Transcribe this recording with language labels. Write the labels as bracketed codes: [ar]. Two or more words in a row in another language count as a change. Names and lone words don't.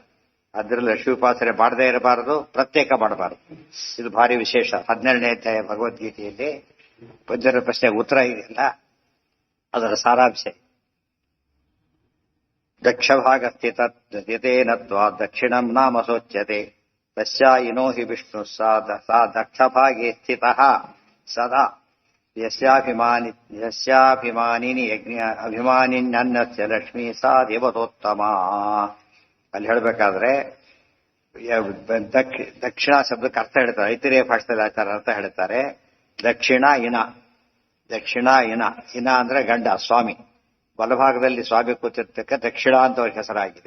[kn] ಅದರಲ್ಲಿ ಲಕ್ಷ್ಮೀ ಉಪಾಸನೆ ಮಾಡದೇ ಇರಬಾರದು, ಪ್ರತ್ಯೇಕ ಮಾಡಬಾರದು. ಇದು ಭಾರಿ ವಿಶೇಷ. 12ನೇ ಅಧ್ಯಾಯ ಭಗವದ್ಗೀತೆಯಲ್ಲಿ ಪಂಚರ ಪ್ರಶ್ನೆಗೆ ಉತ್ತರ ಇದೆಯಲ್ಲ, ಅದರ ಸಾರಾಂಶ. [sa] ದಕ್ಷಭಾಗ ಸ್ಥಿತೇನತ್ವಾ ದಕ್ಷಿಣಂ ನಾಮಸೋಚ್ಯತೆ ತಸ್ಯಾ ಇನೋ ಹಿ ವಿಷ್ಣು ಸಾ ದಕ್ಷಭಾಗೆ ಸ್ಥಿತಃ ಸದಾ ಯಸ್ಯಾಭಿಮಾನಿನಿ ಅಭಿಮಾನಿನ್ಯನ್ಯಸ್ಯ ಲಕ್ಷ್ಮೀ ಸಾ ದೇವತೋತ್ತಮ. [kn] ಅಲ್ಲಿ ಹೇಳಬೇಕಾದ್ರೆ ದಕ್ಷಿಣ ಶಬ್ದಕ್ಕೆ ಅರ್ಥ ಹೇಳ್ತಾರೆ. ಐತಿರೇಯ ಭಾಷೆಯಲ್ಲಿ ಆಚಾರ ಅರ್ಥ ಹೇಳ್ತಾರೆ. [sa] ದಕ್ಷಿಣ ಇನ, ದಕ್ಷಿಣ ಇನ, [kn] ಇನ ಅಂದ್ರೆ ಗಂಡ ಸ್ವಾಮಿ. ಬಲಭಾಗದಲ್ಲಿ ಸ್ವಾಮಿ ಕೂತಿರ್ತಕ್ಕ ದಕ್ಷಿಣ ಅಂತ ಅವ್ರಿಗೆ ಹೆಸರಾಗಿದೆ.